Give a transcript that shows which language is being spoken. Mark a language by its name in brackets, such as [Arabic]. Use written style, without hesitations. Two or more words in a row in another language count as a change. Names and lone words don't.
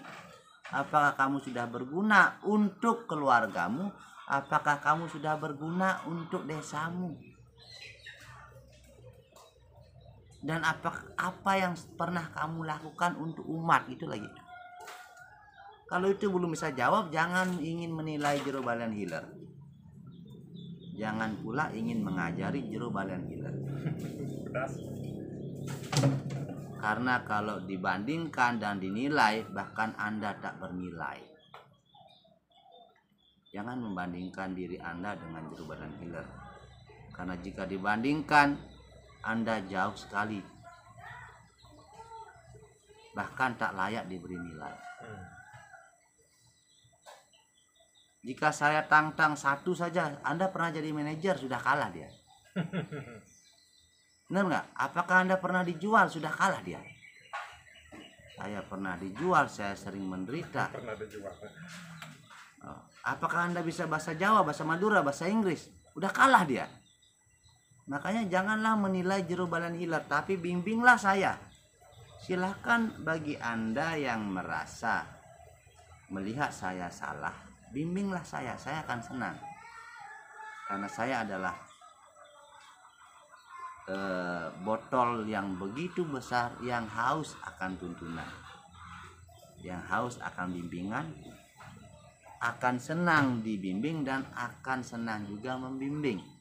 [Indonesian] Apakah kamu sudah berguna untuk keluargamu? Apakah kamu sudah berguna untuk desamu? Dan apa yang pernah kamu lakukan untuk umat itu lagi. Kalau itu belum bisa jawab, jangan ingin menilai jero balian hiler. Jangan pula ingin mengajari jero balian hiler. Karena kalau dibandingkan dan dinilai, bahkan Anda tak bernilai. Jangan membandingkan diri Anda dengan jero balian hiler. Karena jika dibandingkan, Anda jauh sekali, bahkan tak layak diberi nilai. Jika saya tantang satu saja, Anda pernah jadi manajer, sudah kalah dia. Benar nggak? Apakah Anda pernah dijual, sudah kalah dia. Saya pernah dijual, saya sering menderita. Pernah dijual. Apakah Anda bisa bahasa Jawa, bahasa Madura, bahasa Inggris, udah kalah dia. Makanya janganlah menilai jero balian hiler, tapi bimbinglah saya. Silahkan bagi Anda yang merasa melihat saya salah, bimbinglah saya akan senang. Karena saya adalah botol yang begitu besar yang haus akan tuntunan, yang haus akan bimbingan, akan senang dibimbing dan akan senang juga membimbing.